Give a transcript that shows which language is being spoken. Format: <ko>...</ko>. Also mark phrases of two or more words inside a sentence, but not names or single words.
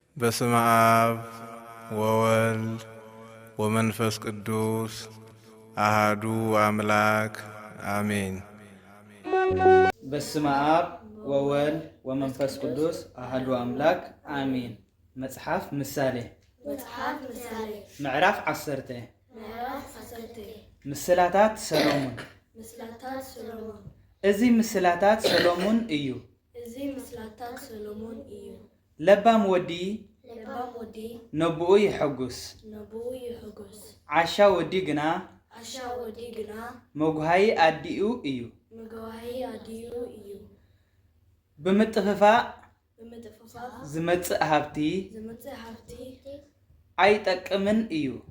<gez>በስመ አብ ወወልድ ወመንፈስ ቅዱስ አሃዱ አምላክ አሜን። በስመ አብ ወወልድ ወመንፈስ ቅዱስ አሃዱ አምላክ አሜን። መጽሐፍ ምሳሌ</gez> <ti>ምዕራፍ 10 ምስላታት ሰሎሞን እዚ ምስላታት ሰሎሞን እዩ። ለባም ወዲ ነብኡ ይሕጉስ ዓሻ ወዲ ግና መጉሃይ አዲኡ እዩ። ብምጥፍፋእ ዝመጽእ ሃብቲ አይጠቅምን እዩ።</ti>